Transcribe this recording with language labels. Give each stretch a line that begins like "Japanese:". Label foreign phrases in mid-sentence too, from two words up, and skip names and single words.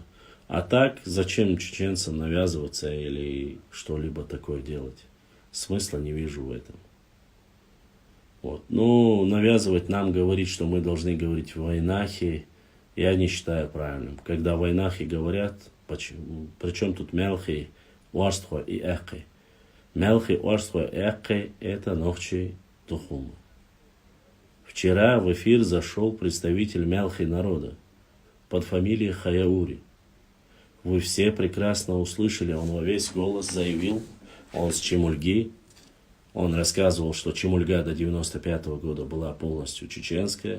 Russian: А так, зачем чеченцам навязываться или что-либо такое делать? Смысла не вижу в этом. Вот. Ну, навязывать нам, говорить, что мы должны говорить в войнахе, я не считаю правильным. Когда в войнахе говорят, причем тут мелхи, уарство и эхи. Мелхи, уарство и эхи – это
Chechen: нохчи тухума.
Russian: Вчера в эфир зашел представитель мелхи народа под фамилией Хаяури. Вы все прекрасно услышали, он во весь голос заявил, он с Чемульги, Он рассказывал, что Чемульга до 95 года была полностью чеченская.